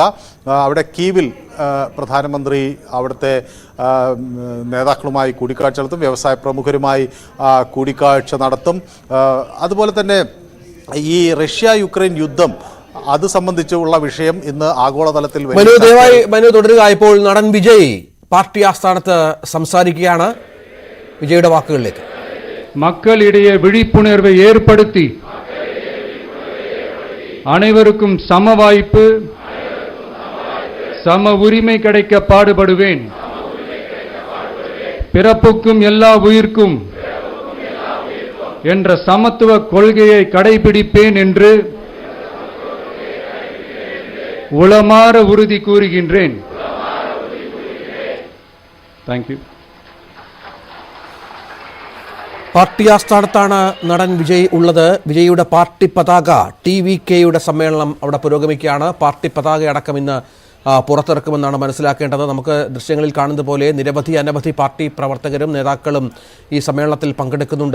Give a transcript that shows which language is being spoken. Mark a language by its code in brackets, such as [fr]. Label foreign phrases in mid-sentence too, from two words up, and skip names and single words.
[ml] അവിടെ കീവിൽ പ്രധാനമന്ത്രി അവിടുത്തെ നേതാക്കളുമായി കൂടിക്കാഴ്ച നടത്തും, വ്യവസായ പ്രമുഖരുമായി കൂടിക്കാഴ്ച നടത്തും. അതുപോലെ തന്നെ ഈ റഷ്യ യുക്രൈൻ യുദ്ധം അത് സംബന്ധിച്ചുള്ള വിഷയം ഇന്ന് ആഗോളതലത്തിൽ തുടരുക. ഇപ്പോൾ നടൻ വിജയ് പാർട്ടി ആസ്ഥാനത്ത് സംസാരിക്കുകയാണ്. വിജയുടെ വാക്കുകളിലേക്ക്. [ta] மக்களிடையே விழிப்புணர்வை ஏற்படுத்தி அனைவருக்கும் சம வாய்ப்பு சம உரிமை கிடைக்க பாடுபடுவேன். பிறப்புக்கும் எல்லா உயிர்க்கும் என்ற சமத்துவ கொள்கையை கடைபிடிப்பேன் என்று உளமாற உறுதி கூறுகின்றேன். தேங்க்யூ. [ml] പാർട്ടി ആസ്ഥാനത്താണ് നടൻ വിജയ് ഉള്ളത്. വിജയുടെ പാർട്ടി പതാക TVKയുടെ സമ്മേളനം അവിടെ പുരോഗമിക്കുകയാണ്. പാർട്ടി പതാക അടക്കം ഇന്ന് പുറത്തിറക്കുമെന്നാണ് മനസ്സിലാക്കേണ്ടത്. നമുക്ക് ദൃശ്യങ്ങളിൽ കാണുന്നത് പോലെ അനവധി പാർട്ടി പ്രവർത്തകരും നേതാക്കളും ഈ സമ്മേളനത്തിൽ പങ്കെടുക്കുന്നുണ്ട്.